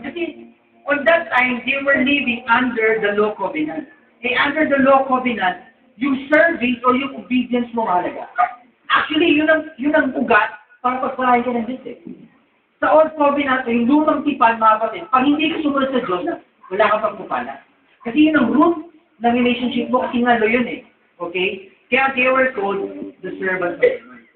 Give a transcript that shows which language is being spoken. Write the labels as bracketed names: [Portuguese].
[English] Kasi on that time, they were living under the law covenant. Under the law covenant, [Filipino] yung service o yung obedience mo mahalaga. Actually, yun ang ugat para pagpalain ka ng Diyos eh. Sa old covenant, yung lumang tipan, mga kapatid, pag hindi ka sumunod sa Diyos, wala kang pagpupala. Kasi yun ang root ng relationship mo, kasi nga lo yun eh. [English] Okay? Kaya they were called the servants of the Lord.